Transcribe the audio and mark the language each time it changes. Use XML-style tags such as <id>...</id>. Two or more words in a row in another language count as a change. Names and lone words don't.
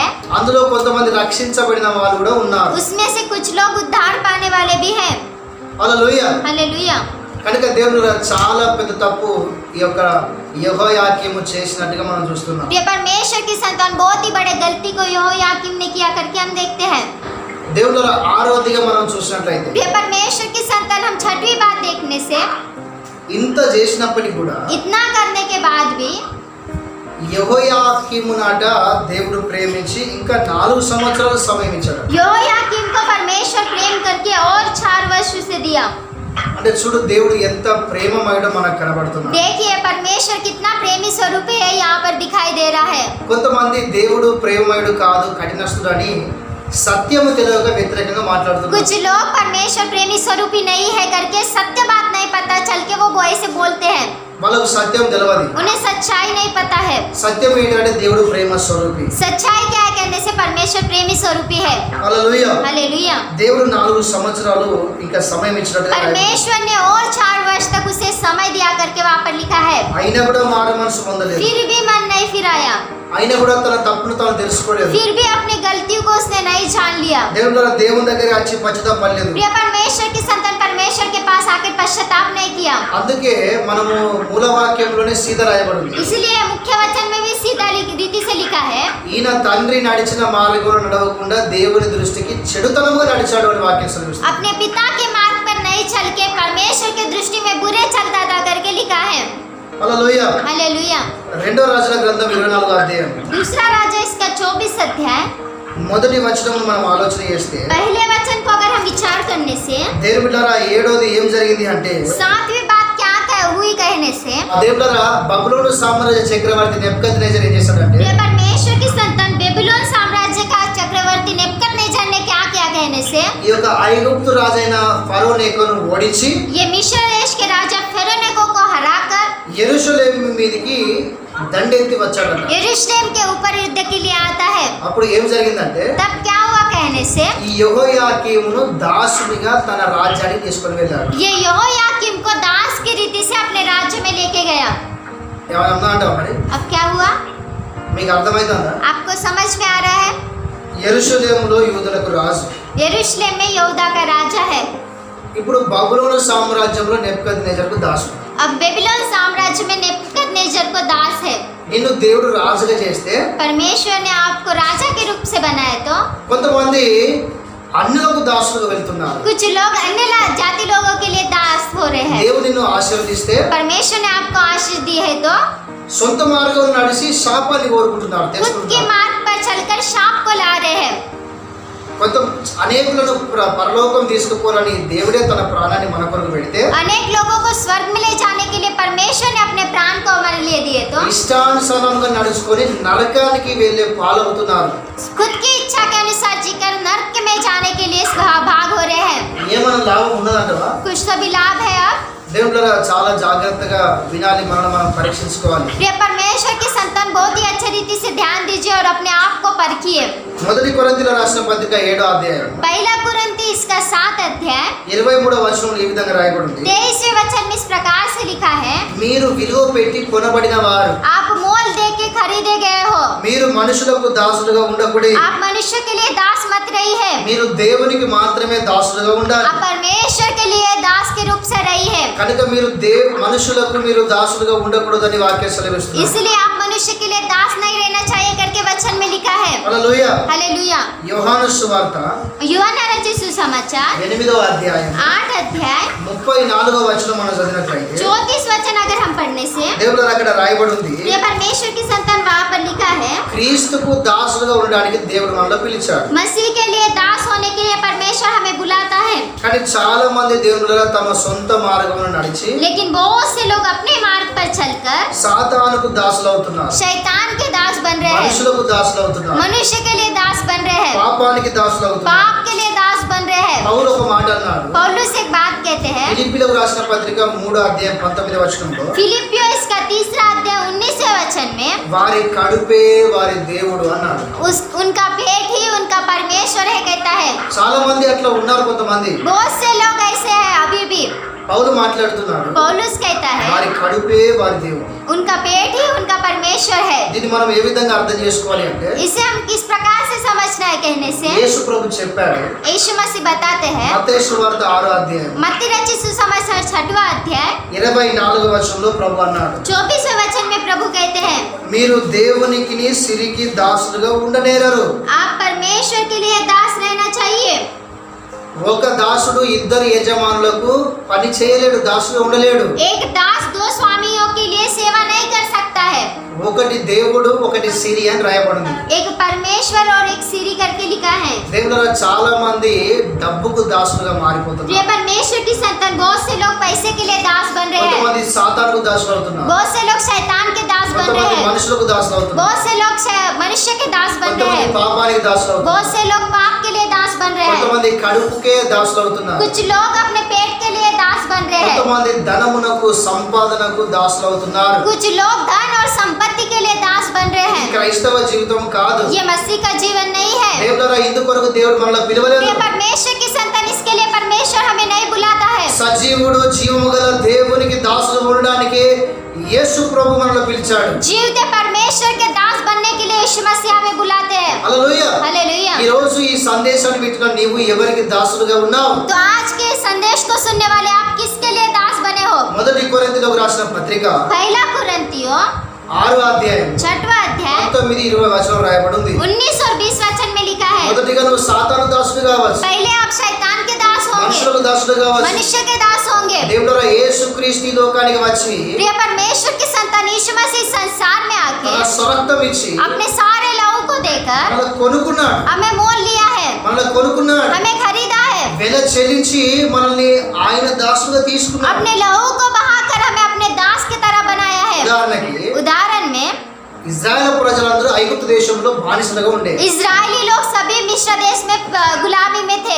<te>అందులో కొంతమంది రక్షించబడిన వాళ్ళు కూడా ఉన్నారు.</te> <hi>उसमें से कुछ लोग उद्धार पाने वाले भी हैं.</hi> <te>హల్లెలూయా.</te> <hi>हालेलुया.</hi> <te>కనుక దేవుడు చాలా పెద్ద తప్పు ఈ యొక్క యెహోయాకీము చేసినట్టుగా మనం చూస్తున్నాం.</te> <hi>ये परमेश्वर की संतान बहुत ही बड़े गलती को यहोयाकीम ने किया करके हम देखते हैं.</hi> <te>దేవుడు ఆరోధిగా మనం చూసినట్లయితే</te> <hi>ये परमेश्वर की संतान हम छठवीं बात देखने से,</hi> <te>ఇంత చేసినప్పటికీ కూడా</te> <hi>इतना करने के बाद भी</hi> <te>యెహోయాకీము నాట దేవుడు ప్రేమించి ఇంకా 4 సంవత్సరాలు సమయం ఇచ్చాడు.</te> <hi>यहोयाकीम को परमेश्वर प्रेम करके और 4 वर्ष उसे दिया.</hi> <te>అంటే చూడు దేవుడు ఎంత ప్రేమమయుడో మనకు కనబడుతున్నాడు.</te> <hi>देखिए परमेश्वर कितना प्रेमी स्वरूप है यहाँ पर दिखाई दे रहा है.</hi> <te>కొంతమంది దేవుడు ప్రేమమయుడు కాదు కఠినస్తుడు అని సత్యము తెలియక వ్యతిరేకంగా మాట్లాడుతున్నారు.</te> <hi>कुछ लोग परमेश्वर प्रेमी स्वरूप ही नहीं है करके सत्य बात नहीं पता चल के वो ऐसे बोलते हैं.</hi> <te>వాళ్ళకు సత్యం తెలియదు.</te> <hi>उन्हें सच्चाई नहीं पता है.</hi> <te>సత్యం ఏంటంటే దేవుడు ప్రేమ స్వరూపి.</te> <hi>सच्चाई क्या है कहने से परमेश्वर प्रेमी स्वरूपी है.</hi> <te>హల్లెలూయా.</te> <hi>हालेलुया.</hi> <te>దేవుడు 4 సంవత్సరాలు ఇంకా సమయం ఇచ్చినట్టుగా</te> <hi>परमेश्वर ने और 4 वर्ष तक उसे समय दिया करके वहाँ पर लिखा है.</hi> <te>అయినా కూడా మారు మనసు పొందలేదు.</te> <hi>फिर भी मन नहीं फिराया,</hi> <te>అయినా కూడా తన తప్పును తాను తెలుసుకోలేదు.</te> <hi>फिर भी अपनी गलतियों को उसने नहीं जान लिया.</hi> <te>దేవుని దగ్గర వచ్చి పశ్చాత్తాపడలేదు.</te> <hi>प्रिय परमेश्वर की संतान परमेश्वर के पास आकर पश्चाताप नहीं किया.</hi> <te>అందుకే మనము మూలవాక్యంలోనే సీదా రాయబడింది.</te> <hi>इसलिए मुख्य वचन में भी सीधा रीति से लिखा है,</hi> <te>ఈయన తండ్రి నడిచిన మార్గంలో నడవకుండా దేవుని దృష్టికి చెడుతనముగా నడిచాడు అని వాక్యం సెలవిస్తుంది.</te> <hi>अपने पिता के मार्ग पर नहीं चल के परमेश्वर की दृष्टि में बुरे चलता था करके लिखा है.</hi> <te>హల్లెలూయా.</te> <hi>हालेलुया.</hi> <te>రెండో రాజుల గ్రంథం 24వ అధ్యాయం</te> <hi>दूसरा राजा इसका 24 अध्याय,</hi> <te>మొదటి వచనం మనం ఆలోచన చేస్తే</te> <hi>पहले वचन को अगर हम विचार करने से,</hi> <te>దేవుని బిడ్డలారా ఏడోది ఏం జరిగింది అంటే</te> <hi>7वीं बात क्या हुई कहने से,</hi> <te>దేవుని బిడ్డలారా బబులోను సామ్రాజ్య చక్రవర్తి నెబుకద్నెజర్ ఏం చేశాడంటే</te> <hi>ये परमेश्वर की संतान बेबीलोन साम्राज्य का चक्रवर्ती नेबूकदनेस्सर ने क्या किया कहने से,</hi> <te>ఈ యొక్క ఐగుప్తు రాజైన ఫరో నెకోను ఓడించి</te> <hi>ये मिस्र देश के राजा फेरो नेको को हराकर</hi> <te>యెరూషలేము మీదకి దండెత్తి వచ్చాడట.</te> <hi>यरूशलेम के ऊपर युद्ध के लिए आता है.</hi> <te>అప్పుడు ఏం జరిగిందంటే</te> <hi>तब क्या हुआ कहने से,</hi> <te>ఈ యెహోయాకీమును దాసునిగా తన రాజ్యానికి తీసుకొని వెళ్ళాడు.</te> <hi>ये यहोयाकीम को दास की रीति से अपने राज्य में लेके गया.</hi> <te>ఏమన్నా అంటావు మరి?</te> <hi>अब क्या हुआ,</hi> <te>మీకు అర్థమైందా?</te> <hi>आपको समझ में आ रहा है?</hi> <te>యెరూషలేములో యూదులకు రాజు.</te> <hi>यरूशलेम में यहूदा का राजा है.</hi> <te>ఇప్పుడు బబులోను సామ్రాజ్యంలో నెబుకద్నెజర్కు దాసుడు.</te> <hi>अब बेबीलोन साम्राज्य में नेबूकदनेस्सर को दास है.</hi> <te>నిన్ను దేవుడు రాజుగా చేస్తే</te> <hi>परमेश्वर ने आपको राजा के रूप से बनाया तो</hi> <te>కొంతమంది అన్యులకు దాసులుగా వెళ్తున్నారు.</te> <hi>कुछ लोग अन्य जाति लोगों के लिए दास हो रहे हैं.</hi> <te>దేవుడు నిన్ను ఆశీర్వదిస్తే</te> <hi>परमेश्वर ने आपको आशीष दी है तो</hi> <te>సొంత మార్గంలో నడిచి శాపాన్ని కోరుకుంటున్నారు.</te> <hi>खुद के</hi> <te>తెలుసుకుంటున్నారు.</te> <hi>मार्ग पर चलकर शाप को ला रहे हैं.</hi> <te>కొంత అనేకులను పరలోకం తీసుకుపోవాలని దేవుడే తన ప్రాణాన్ని మన కొరకు పెడితే</te> <hi>अनेक लोगों को स्वर्ग में ले जाने के लिए परमेश्वर ने अपने प्राण को हमारे लिए दिए तो</hi> <te>ఇష్టానుసారంగా నడుచుకొని నరకానికి వెళ్ళే పాలవుతున్నారు.</te> <hi>खुद की इच्छा के अनुसार जीकर नरक में जाने के लिए भाग हो रहे हैं.</hi> <te>ఏమైనా లాభం ఉన్నదంటవా?</te> <hi>कुछ तो भी लाभ है. अब</hi> <te>దేవుడు చాలా జాగ్రత్తగా వినాలి, మనం పరీక్షించుకోవాలి.</te> <hi>प्रिय परमेश्वर की संतान बहुत ही अच्छी रीति से ध्यान दीजिए और अपने आप को परखिए.</hi> <te>మొదటి కొరింథీయుల రాసిన పత్రిక 7వ అధ్యాయం</te> <hi>पहला कुरिन्थी इसका 7 अध्याय</hi> <te>23వ వచనంలో ఈ విధంగా రాయబడింది.</te> <hi>23वें वचन में इस प्रकार से लिखा है,</hi> <te>మీరు విలువ పెట్టి కొనబడిన వారు,</te> <hi>आप मोल दे के खरीदे गए हो.</hi> <te>మీరు మనుషులకు దాసులుగా ఉండకూడదు.</te> <hi>आप मनुष्य के लिए दास मत रही है,</hi> <te>మీరు దేవునికి మాత్రమే దాసులుగా ఉండాలి.</te> <hi>आप परमेश्वर के लिए दास के रूप से रही है.</hi> <te>కనుక మీరు మనుషులకు మీరు దాసులుగా ఉండకూడదని వాక్యం సెలవిస్తుంది.</te> <hi>इसलिए आप मनुष्य के लिए दास नहीं रहना चाहिए करके वचन में लिखा है.</hi> <te>హల్లెలూయా.</te> <hi>हालेलुया.</hi> <te>యోహాను సువార్త</te> <hi>यूहन्ना रचित सुसमाचार</hi> <te>8వ అధ్యాయం</te> <hi>8 अध्याय</hi> <te>34వ వచనం మనం చదివినట్లయితే</te> <hi>34 वचन अगर हम पढ़ने से,</hi> <te>దేవుడు అక్కడ రాయబడి ఉంది,</te> <hi>प्रिय परमेश्वर की संतान वहाँ पर लिखा है,</hi> <te>క్రీస్తుకు దాసులుగా ఉండడానికి దేవుడు మనల్ని పిలిచాడు.</te> <hi>मसीह के लिए दास होने के लिए परमेश्वर हमें बुलाता है.</hi> <te>కానీ చాలా మంది దేవుడు తమ సొంత మార్గంలో నడిచి</te> <hi>लेकिन बहुत से लोग अपने मार्ग पर चलकर</hi> <te>సాతానుకు దాసులు అవుతున్నారు.</te> <hi>शैतान के दास बन रहे हैं,</hi> <te>మనుషులకు దాసులు అవుతున్నారు.</te> <hi>मनुष्य के लिए दास बन रहे हैं,</hi> <te>పాపానికి దాసులు అవుతున్నారు.</te> <hi>पाप के लिए दास बन रहे हैं,</hi> <te>పౌలు ఒక మాట అన్నాడు.</te> <hi>पौलुस एक बात कहते हैं,</hi> <te>ఫిలిప్పీలకు రాసిన పత్రిక 3వ అధ్యాయం 19వ వచనంలో,</te> <hi>फिलिपियो इसका 3रा अध्याय 19वें वचन में,</hi> <te>వారి కడుపే వారి దేవుడు అన్నాడు.</te> <hi>उनका पेट ही उनका परमेश्वर है कहता है।</hi> <te>చాలా మంది అట్లా ఉన్నారు. కొంతమంది</te> <hi>बहुत से लोग ऐसे हैं अभी भी।</hi> <te>పౌలు మాట్లాడుతున్నాడు,</te> <hi>पौलुस कहता है</hi> <te>వారి కడుపే వారి దేవుడు.</te> <hi>उनका पेट ही उनका परमेश्वर है।</hi> <te>దీన్ని మనం ఏ విధంగా అర్థం చేసుకోవాలి అంటే,</te> <hi>इसे हम किस प्रकार से समझना है कहने से,</hi> <te>యేసు ప్రభు చెప్పాడు</te> <hi>यीशु मसीह बताते हैं,</hi> <te>మత్తయి సువార్త 6వ అధ్యాయం</te> <hi>मत्ती रचित सुसमाचार 6वां अध्याय</hi> <te>24వ వచనంలో ప్రభు అన్నాడు,</te> <hi>24वें वचन में प्रभु कहते हैं,</hi> <te>మీరు దేవునికి సిరికి దాసులుగా ఉండనేరరు.</te> <hi>आप परमेश्वर के लिए दास रहना चाहिए।</hi> <te>ఒక దాసుడు ఇద్దరు యజమానులకు పని చేయలేడు, దాసుగా ఉండలేడు.</te> <hi>एक दास दो स्वामियों के लिए सेवा नहीं कर सकता है।</hi> <te>ఒకటి దేవుడు, ఒకటి సిరి అని రాయబడింది.</te> <hi>एक परमेश्वर और एक सिरी करके लिखा है।</hi> <te>దేవుడు చాలా మంది డబ్బుకు దాసులుగా</te> <hi>ये</hi> <te>మారిపోతున్నారు.</te> <hi>परमेश्वर की संतान बहुत से लोग पैसे के लिए दास बन रहे हैं,</hi> <te>కొంతమంది సాతానుకు దాసులు అవుతున్నారు,</te> <hi>बहुत से लोग शैतान के दास बन रहे</hi> <te>కొంతమంది</te> <hi>हैं,</hi> <te>మనుషులకు దాసులు అవుతున్నారు,</te> <hi>बहुत से लोग मनुष्य के दास बन रहे</hi> <te>కొంతమంది</te> <hi>हैं,</hi> <te>పాపానికి దాసులు అవుతున్నారు,</te> <hi>बहुत से लोग पाप के लिए दास बन रहे हैं,</hi> <te>కొంతమంది కడుపుకే దాసులు అవుతున్నారు,</te> <hi>कुछ लोग अपने पेट के लिए दास बन रहे हैं,</hi> <te>కొంతమంది ధనమునకు సంపాదనకు దాసులు అవుతున్నారు.</te> <hi>कुछ लोग धन और संपत्ति के लिए दास बन रहे</hi> <te>ఇది</te> <hi>हैं।</hi> <te>క్రైస్తవ జీవితం కాదు.</te> <hi>ये मसीह का जीवन नहीं है।</hi> <te>దేవుడా ఇందుకొరకు దేవుడు మనల్ని పిలవలేదు.</te> <hi>ये परमेश्वर की संतान, इसके लिए परमेश्वर हमें नहीं बुलाता है।</hi> <te>సజీవుడు జీవము గల దేవునికి దాసులు ఉండడానికి యేసు ప్రభు మనల్ని పిలిచాడు.</te> <hi>जीवते परमेश्वर के दास बनने के लिए यीशु मसीह हमें बुलाते हैं।</hi> <te>హల్లెలూయా.</te> <hi>हालेलुया।</hi> <te>ఈ రోజు ఈ సందేశాన్ని వింటున్న నీవు ఎవరికి దాసులుగా ఉన్నావు?</te> <hi>तो आज के संदेश को सुनने वाले आप किसके लिए दास बने हो?</hi> <te>మొదటి కొరింథీయులకు రాసిన పత్రిక</te> <hi>पहला कुरिन्थियों</hi> <te>6వ అధ్యాయం</te> <hi>6वां अध्याय</hi> <te>19-20 వచనం రాయబడింది.</te> <hi>19 और 20 वचन में लिखा है,</hi> <te>మొదటిగా నువ్వు సాతాను దాసుడు కావచ్చు,</te> <hi>पहले आप शैतान के दास होंगे,</hi> <te>మనుషులకు దాసుడు కావచ్చు.</te> <hi>मनुष्य के दास होंगे।</hi> <te>దేవుడా యేసుక్రీస్తు ఈ లోకానికి వచ్చి</te> <hi>प्रिय परमेश्वर की संतान यीशु मसीह संसार में आके</hi> <te>తన స్వరక్తం ఇచ్చి</te> <hi>अपने सारे लहू को देकर</hi> <te>మనల్ని కొనుక్కున్నాడు,</te> <hi>हमें मोल लिया है,</hi> <te>మనల్ని కొనుక్కున్నాడు,</te> <hi>हमें खरीदा है,</hi> <te>వెల చెల్లించి మనల్ని ఆయన దాసులుగా తీసుకున్నాడు.</te> <hi>अपने लहू को बहाकर हमें अपने दास की तरह बनाया है।</hi> <te>ఉదాహరణకి</te> <hi>उदाहरण में</hi> <te>ఇజ్రాయెల్ ప్రజలందరూ ఐగుప్తు దేశంలో బానిసలుగా ఉండే.</te> <hi>इजरायली लोग सभी मिस्र देश में गुलामी में थे।</hi>